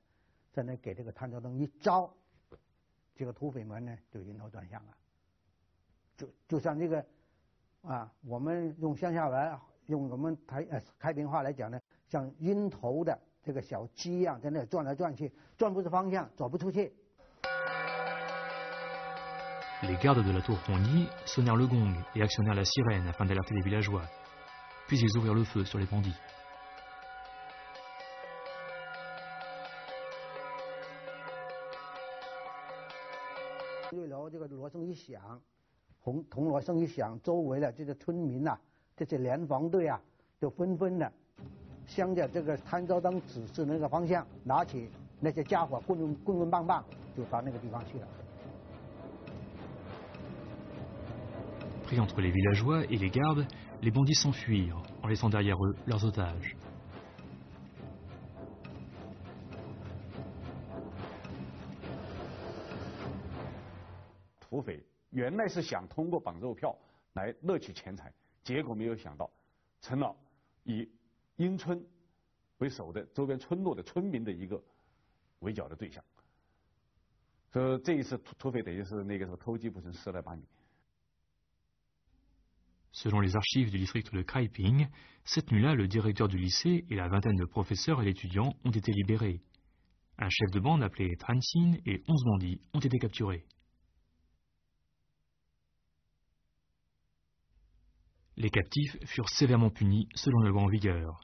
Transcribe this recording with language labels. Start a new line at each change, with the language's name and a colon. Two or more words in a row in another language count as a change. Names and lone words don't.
Chinese: 在那给这个探照灯一照，这个土匪们呢就晕头转向了。就像这个我们用乡下来，用我们开平话来讲呢，像晕头的这个小鸡一样，在那转来转去，转不出方向，走不出去。
French: Les gardes de la tour Hongyi sonnèrent le gong et actionnèrent la sirène afin d'alerter les villageois. Puis ils ouvrirent le feu sur les bandits.
Chinese: 6 楼这个锣声一响，铜锣声一响，周围的这些村民这些联防队就纷纷的向着这个探照灯指示那个方向，拿起那些家伙棍棒棒，就到那个地方去了。
French: Pris entre les villageois et les gardes, les bandits s'enfuirent, en laissant derrière eux leurs otages.
Chinese: 土匪原来是想通过绑肉票来勒取钱财，结果没有想到成了以英村为首的周边村落的村民的一个围剿的对象。所以这一次土匪等于是那个时候偷鸡不成蚀了把米。
French: Selon les archives du district de Kraiping, cette nuit-là, le directeur du lycée et la vingtaine de professeurs et d'étudiants ont été libérés. Un chef de bande appelé Transin et 11 bandits ont été capturés. Les captifs furent sévèrement punis selon la loi en vigueur.